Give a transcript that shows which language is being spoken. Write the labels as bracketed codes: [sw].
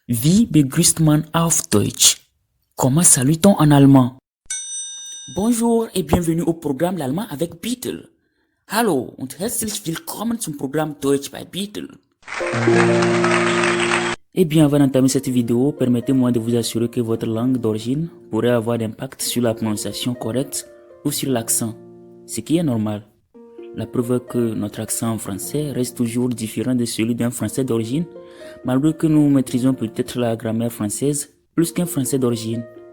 [de] Wie begrüßt man auf Deutsch? [fr] Comment salue-t-on en allemand? Bonjour et bienvenue au programme L'Allemand avec Beetle. [de] Hallo und herzlich willkommen zum Programme Deutsch bei Beetle. [fr] Eh bien, avant d'entamer cette vidéo, permettez-moi de vous assurer que votre langue d'origine pourrait avoir d'impact sur la prononciation correcte ou sur l'accent, ce qui est normal. La preuve est que notre accent en français reste toujours différent de celui d'un français d'origine, malgré que nous maîtrisons peut-être la grammaire française plus qu'un français d'origine.